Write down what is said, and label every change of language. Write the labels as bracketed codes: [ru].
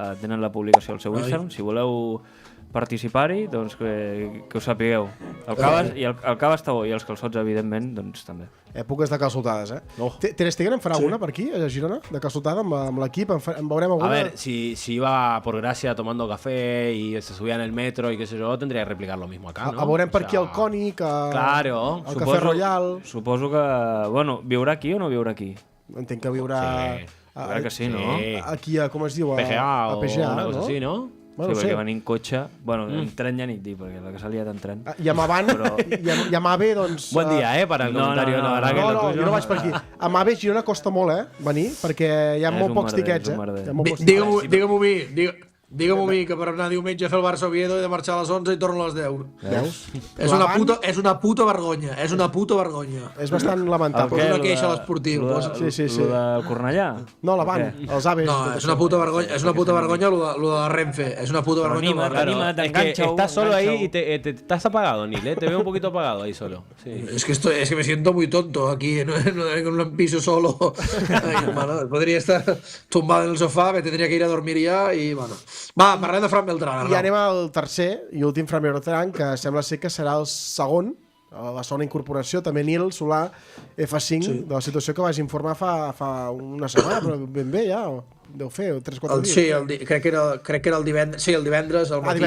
[ca] Tenen la publicació al seu Instagram. Si voleu participar-hi, doncs que ho sapigueu. El cava està bo i els calçots, evidentment, doncs també. Èpoques de calçotades, Ter Stegen en farà una per aquí, a Girona, de calçotada amb l'equip, en veurem alguna? [es] A ver, si iba por Gracia tomando café y se subía en el metro y qué sé yo, tendría que replicar lo mismo acá, ¿no? [ca] Veurem per aquí el Cònic, [es] claro, [ca] el Cafè Royal... Suposo que... Bueno, viurà aquí o no viurà aquí? Entenc que viurà... Crec que sí, no? Aquí, com es diu? [es] PGA o una cosa así, ¿no? [ca] Bueno, sí, perquè van en cotxe... Bueno, en tren ja n'hi dic, perquè la que s'ha liat en tren. I amb Amave, doncs... [es] Buen dia, para el comentario. [ca] No, jo no vaig per aquí. Amave, Girona costa molt, venir, perquè hi ha molt pocs tiquets, Digue-m'ho a mi, que per anar diumenge a fer el Barça-Oviedo he de marxar a les 11 i torno a les 10. Veus? És una puta vergonya. És bastant lamentable. Posa una queixa a l'esportiu. Sí. Lo de Cornellà? No, l'Avant, els Aves. No, és una puta vergonya lo de la Renfe. És una puta vergonya. [es] Es que estás solo ahí y te estás apagado, Nil, Te veo un poquito apagado ahí solo. Sí. Es que me siento muy tonto aquí en un piso solo. Ay, hermano, podría estar tumbado en el sofá, me tendría que ir a dormir ya y bueno. [ca] Va, parlem de Fran Beltrán. I anem al tercer i últim Fran Beltrán, que sembla ser que serà el segon, la segona incorporació, també Nil Solà, F5, de la situació que vas informar fa una setmana, però ben bé ja, deu fer 3-4 dies. Sí, crec que era el divendres, el matí.